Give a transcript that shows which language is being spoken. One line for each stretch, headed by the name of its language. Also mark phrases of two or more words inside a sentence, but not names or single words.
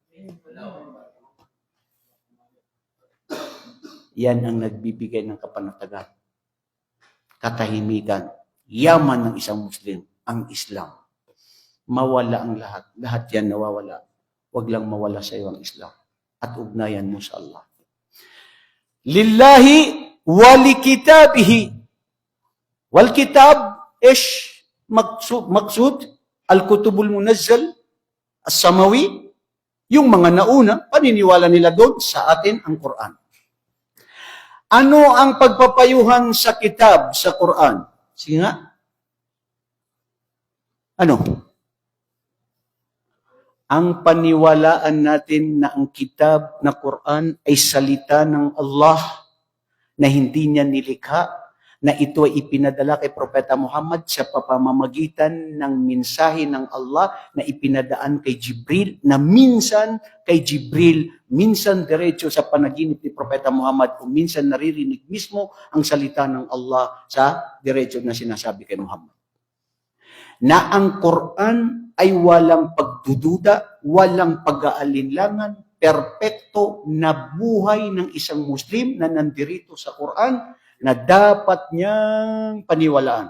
Filipino: Yan ang nagbibigay ng kapanatagan, katahimikan, yaman ng isang Muslim, ang Islam. Mawala ang lahat. Lahat yan nawawala. Huwag lang mawala sa iyo ang Islam. At ugnayan mo sa Allah.
Arabic: لله ولكتابه. والكتاب إيش مقصود الكتب المنزل السماوي,
Filipino: yung mga nauna, paniniwala nila doon, sa atin ang Quran. Ano ang pagpapayuhan sa kitab, sa Quran? Sige nga. Ano? Ang paniwalaan natin na ang kitab na Quran ay salita ng Allah na hindi niya nilikha, na ito ay ipinadala kay Propeta Muhammad sa pamamagitan ng mensahe ng Allah na ipinadaan kay Jibril, na minsan kay Jibril, minsan diretso sa panaginip ni Propeta Muhammad, o minsan naririnig mismo ang salita ng Allah sa diretso na sinasabi kay Muhammad. Na ang Quran ay walang pagdududa, walang pag-aalinlangan, perpekto na buhay ng isang Muslim na nandirito sa Quran na dapat niyang paniwalaan.